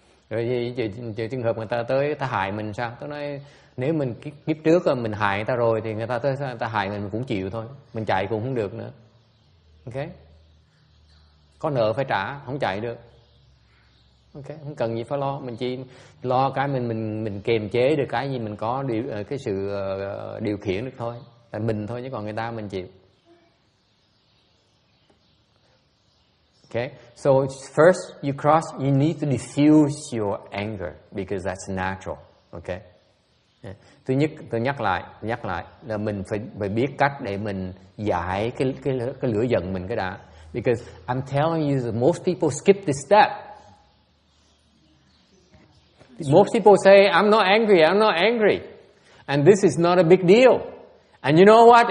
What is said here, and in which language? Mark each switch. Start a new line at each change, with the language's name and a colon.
Vietnamese: Rồi trường hợp người ta tới ta hại mình sao? Tôi nói nếu mình kiếp trước mình hại người ta rồi thì người ta tới người ta hại mình cũng chịu thôi, mình chạy cũng không được nữa. Ok? Có nợ phải trả, không chạy được. Ok, không cần gì phải lo, mình chỉ lo cái mình kiềm chế được cái gì mình có cái sự điều khiển được thôi, là mình thôi, chứ còn người ta mình chịu.
English: Okay, so first you cross, you need to diffuse your anger because that's natural. Okay.
Vietnamese: Thứ nhất tôi nhắc lại là mình phải biết cách để mình giải cái lửa giận mình cái đã.
English: Because I'm telling you that most people skip this step. Most people say, I'm not angry. And this is not a big deal. And you know what?